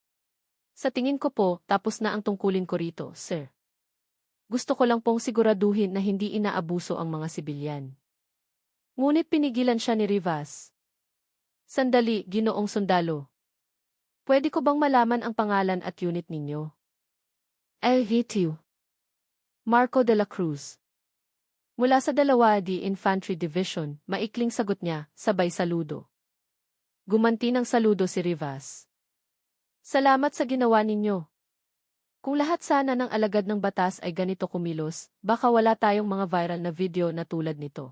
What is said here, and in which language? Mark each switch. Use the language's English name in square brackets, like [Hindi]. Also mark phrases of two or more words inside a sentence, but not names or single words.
[Filipino] Sa tingin ko po, tapos na ang tungkulin ko rito, sir. Gusto ko lang pong siguraduhin na hindi inaabuso ang mga sibilyan. Ngunit pinigilan siya ni Rivas. Sandali, ginoong sundalo. Pwede ko bang malaman ang pangalan at unit ninyo? El Hitiu. Marco de la Cruz. Mula sa 2D Infantry Division, maikling sagot niya, sabay saludo. Gumanti ng saludo si Rivas. Salamat sa ginawa ninyo. Kung lahat sana ng alagad ng batas ay ganito kumilos, baka wala tayong mga viral na video na tulad nito.